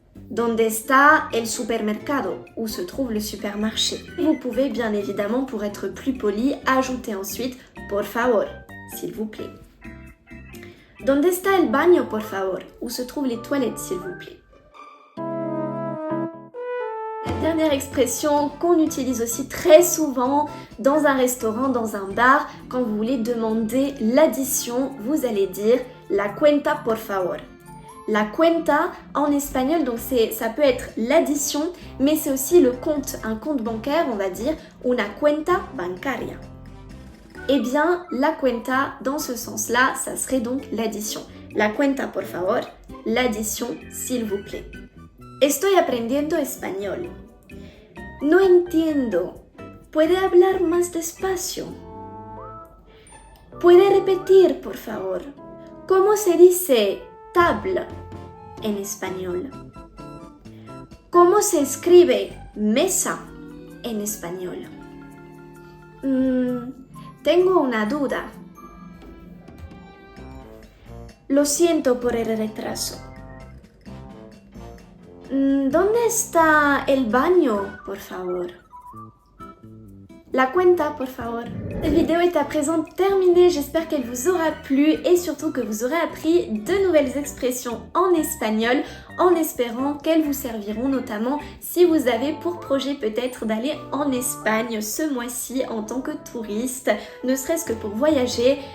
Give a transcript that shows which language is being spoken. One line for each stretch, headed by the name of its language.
Spanish: ¿Dónde está el supermercado?
French: Où se trouve le supermarché. Vous pouvez bien évidemment, pour être plus poli, ajouter ensuite
Spanish: por favor,
French: s'il vous plaît.
Spanish: ¿Dónde está el baño, por favor?
French: Où se trouvent les toilettes, s'il vous plaît. La dernière expression qu'on utilise aussi très souvent dans un restaurant, dans un bar, quand vous voulez demander l'addition, vous allez dire
Spanish: la cuenta por favor. La cuenta
French: en espagnol, donc ça peut être l'addition, mais c'est aussi le compte, un compte bancaire, on va dire
Spanish: una cuenta bancaria.
French: Eh bien,
Spanish: la cuenta,
French: dans ce sens-là, ça serait donc l'addition.
Spanish: La cuenta por favor,
French: l'addition, s'il vous plaît.
Spanish: Estoy aprendiendo español. No entiendo. ¿Puede hablar más despacio? ¿Puede repetir, por favor? ¿Cómo se dice table en español? ¿Cómo se escribe mesa en español? Tengo una duda. Lo siento por el retraso. ¿Dónde está el baño, por favor? La cuenta, por favor.
French: Cette vidéo est à présent terminée, j'espère qu'elle vous aura plu et surtout que vous aurez appris de nouvelles expressions en espagnol en espérant qu'elles vous serviront notamment si vous avez pour projet peut-être d'aller en Espagne ce mois-ci en tant que touriste, ne serait-ce que pour voyager.